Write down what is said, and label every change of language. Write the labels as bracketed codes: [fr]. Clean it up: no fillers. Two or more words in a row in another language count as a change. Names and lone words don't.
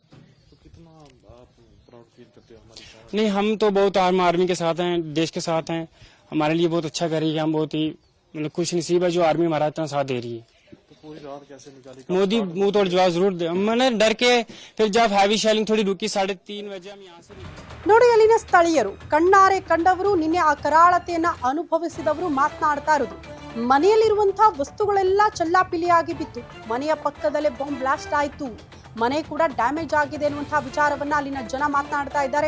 [hi] नहीं, हम तो बहुत आर्मी के साथ हैं, देश के साथ हैं. हमारे लिए बहुत अच्छा कर रही है. हम बहुत ही मतलब खुश नसीब है जो आर्मी हमारा इतना साथ दे रही है. मोदी मुंह तोड़ जवाब जरूर दे. मैंने डर के फिर जब [en] heavy shelling [hi] थोड़ी रुकी 3:30 बजे हम यहाँ से [kn] ನೋಡಿ, ಅಲ್ಲಿನ ಸ್ಥಳೀಯರು ಕಣ್ಣಾರೆ ಕಂಡವರು, ನಿನ್ನೆ ಆ ಕರಾಳತೆಯನ್ನ ಅನುಭವಿಸಿದವರು ಮಾತನಾಡ್ತಾ ಇರೋದು. ಮನೆಯಲ್ಲಿರುವಂತಹ ವಸ್ತುಗಳೆಲ್ಲ ಚಲ್ಲಾಪಿಲಿಯಾಗಿ ಬಿತ್ತು. ಮನೆಯ ಪಕ್ಕದಲ್ಲೇ [en] bomb blast [kn] ಆಯ್ತು, ಮನೆ ಕೂಡ ಡ್ಯಾಮೇಜ್ ಆಗಿದೆ ಅನ್ನುವಂತಹ ವಿಚಾರವನ್ನ ಅಲ್ಲಿನ ಜನ ಮಾತನಾಡ್ತಾ ಇದ್ದಾರೆ.